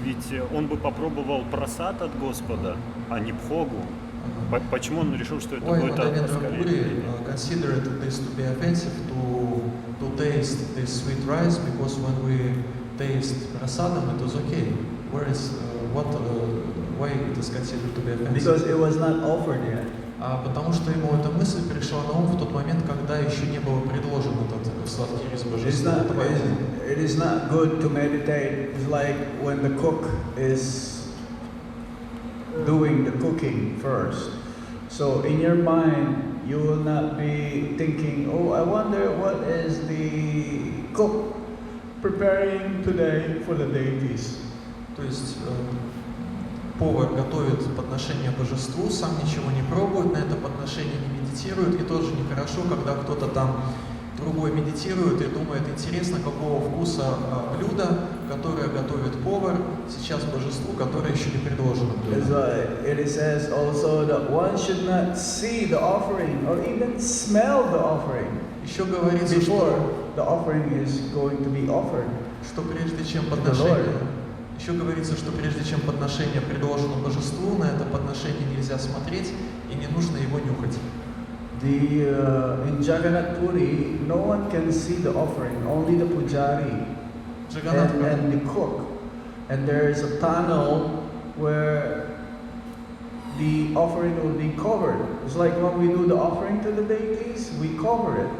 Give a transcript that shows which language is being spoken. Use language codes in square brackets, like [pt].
[ru] Ведь он бы попробовал прасад от Господа, а не бхогу. Почему он решил, что это будет оскорбление? [en] Considered this to be offensive to taste this sweet rice, because when we taste prasadam, it was okay. Whereas why it is considered to be offensive? Because it was not offered yet. [ru] Потому что ему эта мысль пришла на ум в тот момент, когда еще не был предложен этот сладкий рис божеству. [en] It is not good to meditate. It's like when the cook is doing the cooking first. So in your mind, you will not be thinking, oh, I wonder what is the cook preparing today for the deities. [ru] То есть повар готовит подношение божеству, сам ничего не пробует, на это подношение не медитирует, и тоже нехорошо, когда кто-то там другой медитирует и думает, интересно, какого вкуса блюдо, которое готовит повар сейчас божеству, которое еще не предложено блюдо. [en] It says also that one should not see the offering or even smell the offering [ru] еще говорится, [en] before the offering is going to be offered. [ru] Что прежде чем подношение, еще говорится, что прежде чем подношение предложено божеству, на это подношение нельзя смотреть и не нужно его нюхать. [en] In Jagannath Puri, no one can see the offering, only the pujari and the cook. And there is a tunnel where the offering will be covered. It's like when we do the offering to the deities, we cover it.